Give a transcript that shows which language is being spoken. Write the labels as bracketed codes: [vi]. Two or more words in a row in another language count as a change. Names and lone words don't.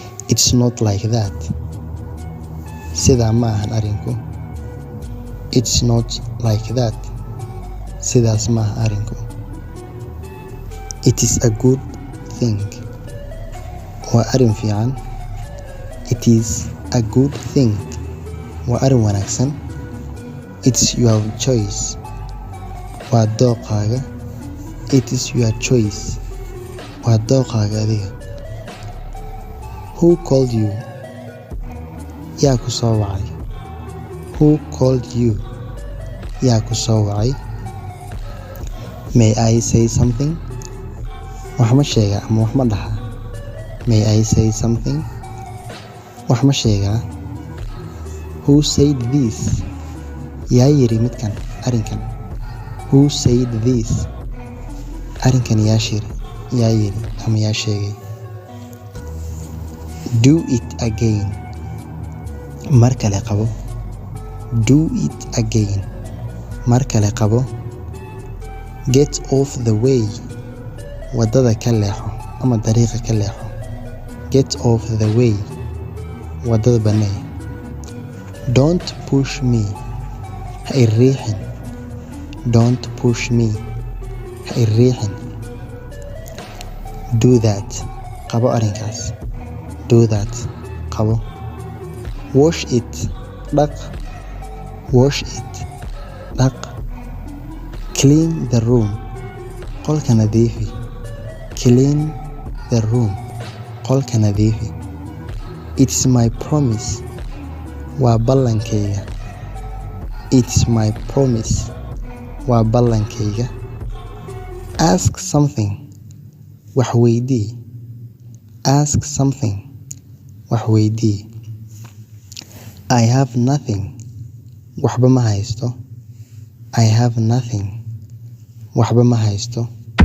[en] It's not like that. [so] Sidaa ma ahan arrinku. [en] It's not like that. [so] Sidaas ma aha arrinku. [en] It is a good thing. [so] Waa arrin fiican. [en] It is a good thing. [so] Waa arrin wanaagsan. [en] It's your choice. [so] Waa dooqaaga. [en] It is your choice. [so] Waa dooqaaga adiga. [en] Who called you? [so] Yaa ku soo wacay. [en] Who called you? [so] Yaa ku soo wacay. [en] May I say something? [so] Wax ma sheegaa ama wax ma dhahaa. [en] May I say something? [so] Wax ma sheegaa. [en] Who said this? [so] Yaa yiri midkan arrinkan. [en] Who said this? [so] Arrinkan yaa yiri ama yaa sheegay. [en] Do it again. [so] Mar kale qabo. [en] Do it again. [so] Mar kale qabo. [en] Get off the way. [so] Wadada ka leexo ama dariiqa ka leexo. [en] Get off the way. [so] Wadada banee. [en] Don't push me. [so] Ha i riixin. [en] Don't push me. [so] Ha i riixin. [en] Do that. [so] Qabo arrinkaas. [en] Do that. Qabo. Wash it. Dhaq. Wash it. Dhaq. Clean the room. [so] Qolka nadiifi. [en] Clean the room. [so] Qolka nadiifi. [en] It's my promise. [so] Waa ballankayga. [en] It's my promise. [so] Waa ballankayga. [en] Ask something. [so] Wax weydii. [en] Ask something. [so] Wax weydii. [en] I have nothing. [so] Waxba ma haysto. [en] I have nothing. [so] Waxba ma haysto.